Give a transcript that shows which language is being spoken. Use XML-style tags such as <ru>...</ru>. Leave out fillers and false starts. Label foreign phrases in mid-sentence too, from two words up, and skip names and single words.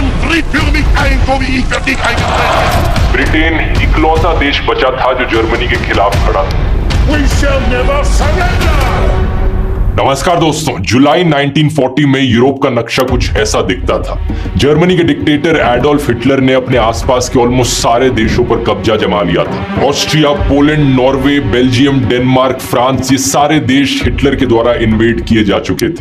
<de>Natürlich führe mich ein, so wie ich für dich eingetreten bin.</de> <hi>ब्रिटेन इकलौता देश बचा था जो जर्मनी के खिलाफ खड़ा था।</hi> <en>We shall never surrender!</en> <hi>नमस्कार दोस्तों, जुलाई 1940 में यूरोप का नक्शा कुछ ऐसा दिखता था। जर्मनी के डिक्टेटर एडोल्फ हिटलर ने अपने आसपास के ऑलमोस्ट सारे देशों पर कब्जा जमा लिया था। ऑस्ट्रिया, पोलैंड, नॉर्वे, बेल्जियम, डेनमार्क, फ्रांस, ये सारे देश हिटलर के द्वारा इन्वेड किए जा चुके थे।</hi>